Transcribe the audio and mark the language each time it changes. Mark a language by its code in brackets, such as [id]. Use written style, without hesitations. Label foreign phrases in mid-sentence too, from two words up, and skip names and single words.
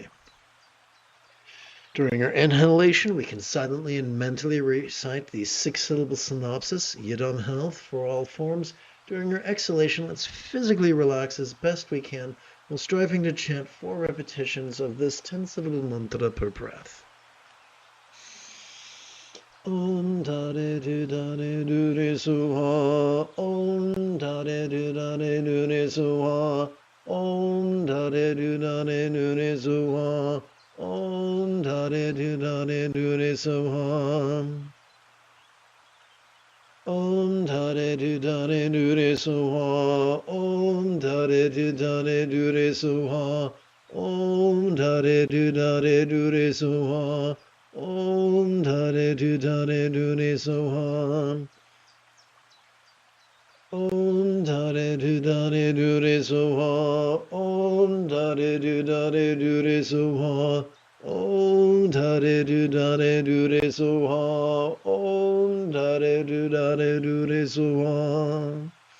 [en] During our inhalation, we can silently and mentally recite the 6-syllable synopsis, Yidam Health, for all forms. During our exhalation, let's physically relax as best we can while striving to chant 4 repetitions of this 10-syllable mantra per breath. [sa] Om Tare Tu Tare Du Re Suha, Om Tare Tu Tare Du Re Suha, Om Tare Tu Tare Du Re Suha, Om Tare Tu Tare Du Re Suha, Om Tare Tu Tare Du Re Suha, Om Tare Tu Tare Du Re Suha, Om Tare Tu Tare Du Re Suha, Om Tare Tu Tare Du Re Soha, Om Tare Tu Tare Du Re Soha, Om Tare Tu Tare Du Re Soha, Om Tare Tu Tare Du Re Soha, Om Tare Tu Tare Du Re Soha,